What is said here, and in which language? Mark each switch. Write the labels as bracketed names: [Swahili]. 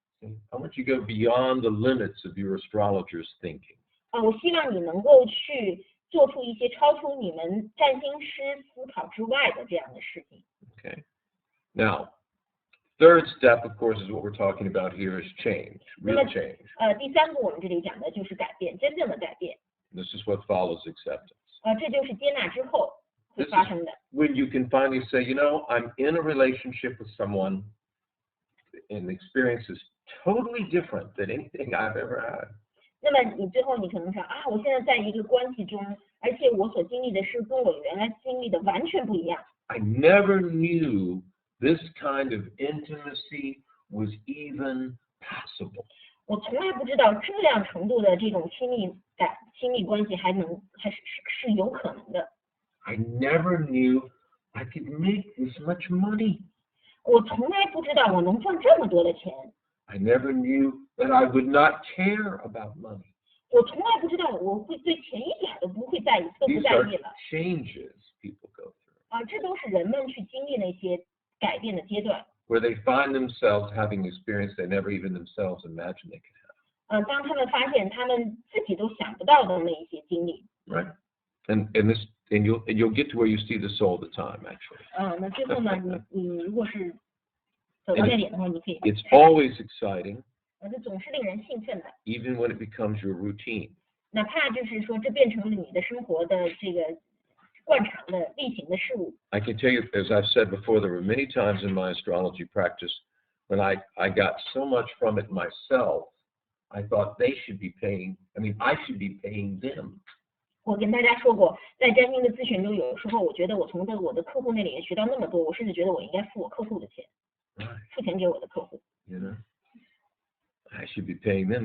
[English] I want you to go beyond the limits of your astrologer's thinking. [Chinese] 我希望你能够去做出一些超出你们占星师思考之外的这样的事情。 [English] Okay. Now, third step, of course, is what we're talking about here is change, real change. [Chinese] 第3步我们这里讲的就是改变，真正的改变。 [English] This is what follows acceptance. [Chinese] 这就是接纳之后会 [English] This [Chinese] 发生的。 [English] is when you can finally say, I'm in a relationship with someone, and the experience is totally different than anything I've ever had. [Chinese] 那么你最后你可能想我现在在一个关系中，而且我所经历的是跟我原来经历的完全不一样。 [English] I never knew this kind of intimacy was even possible. [Chinese] 我从来不知道这样程度的这种亲密关系还是有可能的。 [English] I never knew I could make this much money. [Chinese] 我从来不知道我能赚这么多的钱。 [English] I never knew that I would not care about money. [Chinese] 我从来不知道我会对钱一点都不会在意，都不 [English] These [Chinese] 在 [English] are [Chinese] 意了。 [English] changes people go through, [Chinese] 这都是人们去经历那些改变的阶段。 [English] where they find themselves having experience they never even themselves imagined they could have. [Chinese] 当他们发现他们自己都想不到的那一些经历。 [English] Right? And you'll get to where you see this all the time, actually. [Chinese] 那最后呢，你如果是走到那点的话，你可以。 [English] It's always exciting, [Chinese] 这总是令人兴奋的。 [English] even when it becomes your routine. [Chinese] 哪怕就是说这变成了你的生活的这个惯常的例行的事物。 [English] I can tell you, as I've said before, there were many times in my astrology practice when I got so much from it myself, I thought they should be paying, I should be paying them. [Chinese] 我跟大家说过，在占星的咨询中，有时候我觉得我从我的客户那里学到那么多，我甚至觉得我应该付我客户的钱， [English] Right. [Chinese] 付钱给我的客户。 [English] You know, I should be paying them.